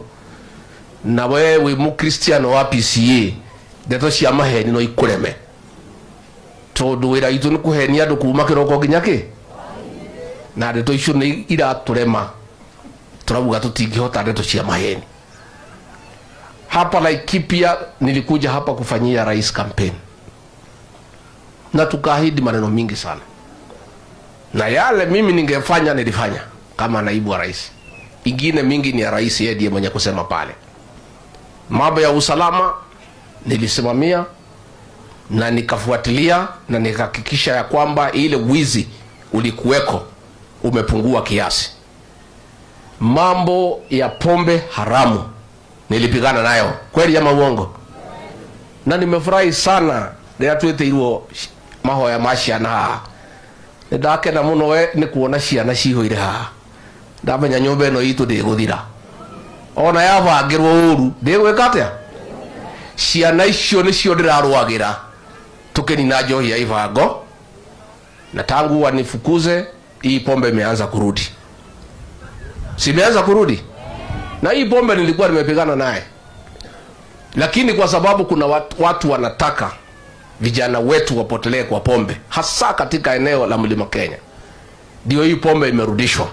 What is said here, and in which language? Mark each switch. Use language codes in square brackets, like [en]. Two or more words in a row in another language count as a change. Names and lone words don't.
[ki] Na we wi mu Christian wa PCA, ndeto cia maheni no ikureme, tondu wira itu ni kuhenia andu kuma kiroko nginya ki, na ndeto icio ni iraturema, turabuga tutingihota ndeto cia maheni. [sw] Hapa Laikipia nilikuja hapa kufanyia rais campaign, na tukaahidi maneno mingi sana, na yale mimi ningefanya nilifanya kama naibu wa rais. Ingine mingi ni ya rais yeye ndiye mwenye kusema pale. Mambo ya usalama nilisimamia na nikafuatilia na nikahakikisha ya kwamba ile wizi ulikuweko umepungua kiasi. Mambo ya pombe haramu nilipigana nayo, kweli ama uongo? Na nimefurahi sana ndio [ki] tweteirwo mahoya maciana [sw] haha. [ki] Ndakena muno we ni kuona ciana cihoire haha. Ndamenya nyumba ino itu ndiguthira, ona yabangirwo uru ndigwika atia. Ciana icio nicio ndirarwagira tukinina njohi ya ivango, [sw] na tangu wanifukuze hii pombe imeanza kurudi. Si imeanza kurudi? Na hii pombe nilikuwa nimepigana naye, lakini kwa sababu kuna watu wanataka vijana wetu wapotelee kwa pombe, hasa katika eneo la Mlima Kenya, ndio hii pombe imerudishwa.